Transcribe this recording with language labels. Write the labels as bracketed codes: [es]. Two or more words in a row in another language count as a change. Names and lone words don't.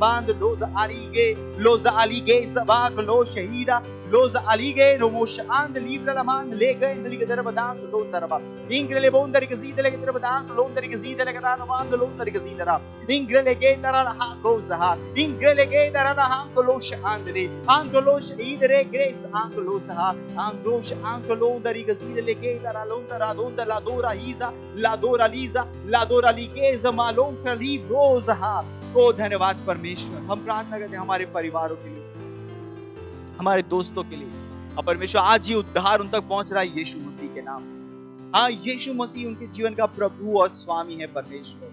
[hi] band loza alige sabak lo shahida loza alige no mosh andeli brala man lega indri gedar badang lo tarba ingrele bondar gezidele gedar badang lo der gezidele gedar band lo der gezidara ingrele gendara la goza ha ingrele gendara la lo andele angolosh idere grace angolosa ha angolosh angolondari gazile ke dara londara donda la dora hiza la dora liza la dora लिकेज़ मालूम कली रोज़ हा। ओ धन्यवाद परमेश्वर, हम प्रार्थना करते हैं हमारे परिवारों के लिए, हमारे दोस्तों के लिए। और परमेश्वर आज ही उद्धार उन तक पहुंच रहा है यीशु मसीह के नाम। हाँ, यीशु मसीह उनके जीवन का प्रभु और स्वामी है परमेश्वर।